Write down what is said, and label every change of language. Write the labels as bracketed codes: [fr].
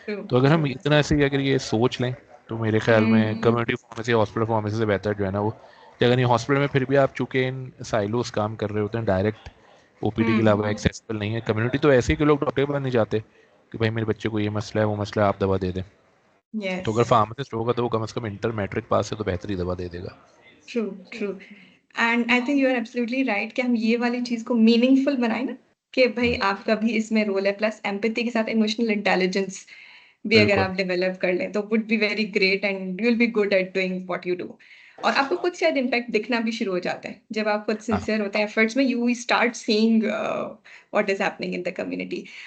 [ur] تو اگر ہم اتنا سے اگر یہ سوچ لیں تو میرے خیال میں کمیونٹی فارمیسی ہاسپٹل فارمیسی سے بہتر جو ہے نا وہ, اگر نہیں ہاسپٹل میں پھر بھی آپ چونکہ ان سائلوز کام کر رہے ہوتے ہیں, ڈائریکٹ او پی ڈی کے علاوہ ایکسیسیبل نہیں ہے. کمیونٹی تو ایسے ہی کہ لوگ ڈاکٹر کے پاس نہیں جاتے کہ بھائی میرے بچے کو یہ مسئلہ ہے وہ مسئلہ ہے آپ دوا دے دیں. تو اگر فارماسسٹ ہوگا تو وہ کم از کم انٹر میٹرک پاس ہے تو بہتری دوا دے دے گا. [en] True. And I think you are absolutely right [ur] کہ ہم یہ والی چیز کو میننگ فل بنائیں نا کہ بھائی آپ کا بھی اس میں رول ہے, پلس ایمپیتھی کے ساتھ ایموشنل انٹیلیجنس بھی اگر بالکل آپ ڈیولپ کر لیں تو [en] Would be very great and you will be good at doing what you do. [ur] اور آپ کو خود شاید امپیکٹ دکھنا بھی شروع ہو جاتا ہے جب آپ خود سنسیئر ہوتے ہیں ایفرٹس میں, [en] You start seeing what is happening in the community.